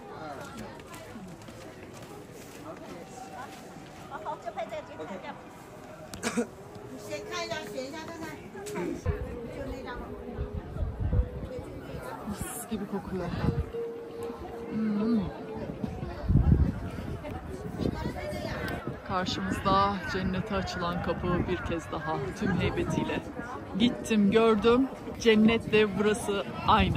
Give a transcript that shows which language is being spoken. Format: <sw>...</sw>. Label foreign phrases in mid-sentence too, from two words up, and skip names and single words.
<zh>好，就拍这个，就拍这个。你先看一下，选一下看看。就那张。</zh> <tr>Mis gibi kokuyor. Karşımızda cennete açılan kapı bir kez daha tüm heybetiyle. Gittim, gördüm. Cennetle burası aynı.</tr>